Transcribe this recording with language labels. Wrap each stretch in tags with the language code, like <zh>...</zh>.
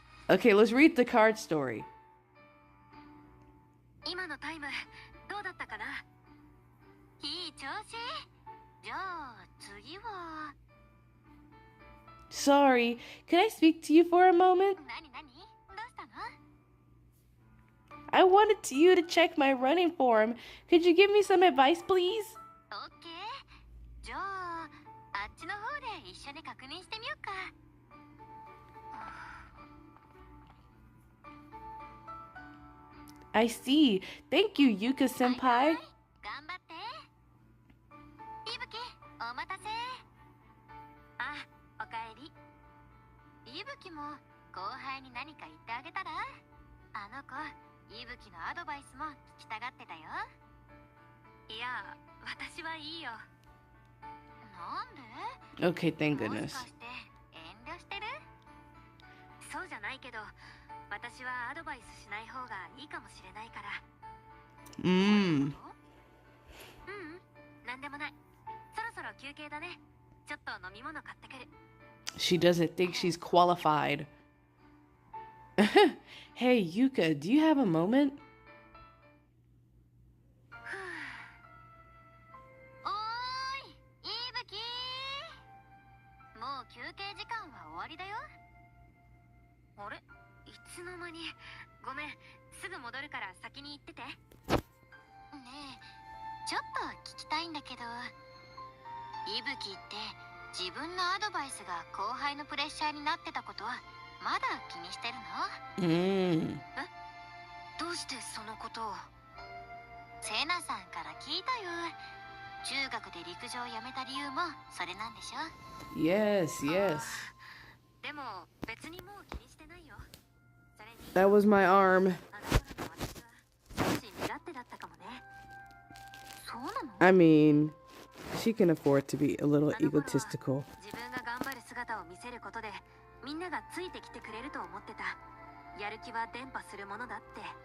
<en>Okay, let's read the card story.</en> <ja>今のタイムどうだったかな。いい調子。じゃあ次は。</ja> <en>Sorry, can I speak to you for a moment?</en> <ja>何何？どうしたの？</ja> <en>I wanted you to check my running form. Could you give me some advice, please?</en> <ja>オッケー。じゃああっちの方で一緒に確認してみようか。</ja> <en>I see. Thank you, Yuka senpai.</en> <ja>頑張って。いぶき、お待たせ。あ、おかえり。いぶきも後輩に何か言ってあげたら？あの子、いぶきのアドバイスも聞きたがってたよ。いや、私はいいよ。なんで？</ja> <en>Okay, thank</en> <ja>もしかして遠慮してる？そうじゃないけど、私はアドバイスしない方がいいかもしれないから。 Mmm. なんでもない。そろそろ休憩だね。ちょっと飲み物買ってくる。</ja> <en>She doesn't think she's qualified. Hey, Yuka, do you have a moment?</en> <ja>おーい、いぶきー。もう休憩時間は終わりだよ。あれ、いつの間に。ごめん、すぐ戻るから先に行ってて。ねえ、ちょっと聞きたいんだけど、いぶきって自分のアドバイスが後輩のプレッシャーになってたことはまだ気にしてるの？どうしてそのことを？セナさんから聞いたよ。中学で陸上をやめた理由もそれなんでしょ？</ja> <en>Yes, yes.</en> <ja>でも別にもう気にしてないよ。それに</ja> <en>That was my arm.</en> <ja>あの頃の私は少し身勝手だったかもね。そうなの？</ja> <en>I mean, she can afford to be a little</en> <ja>あの頃は</ja> <en>egotistical.</en> <ja>自分が頑張る姿を見せることでみんながついてきてくれると思ってた。やる気は伝播するものだって。</ja>